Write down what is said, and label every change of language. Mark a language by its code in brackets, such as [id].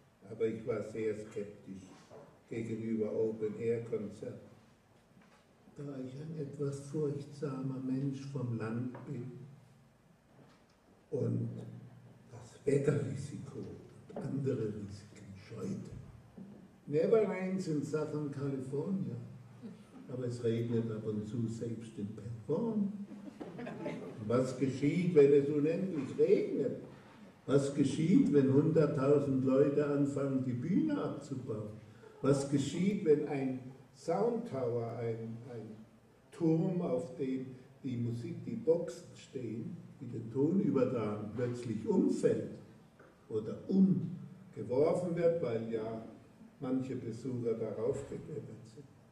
[de] Aber ich war sehr skeptisch gegenüber Open Air Konzerten. Da ich ein etwas furchtsamer Mensch vom Land bin und das Wetterrisiko und andere Risiken scheute. [en] Never rains in Southern California. [de] Aber es regnet ab und zu selbst in Penn. Was geschieht, wenn es unendlich regnet? Was geschieht, wenn 100.000 Leute anfangen, die Bühne abzubauen? Was geschieht, wenn ein Soundtower, ein Turm, auf dem die Musik, die Boxen stehen, die den Ton übertragen, plötzlich umfällt oder umgeworfen wird, weil ja manche Besucher darauf geklettert sind?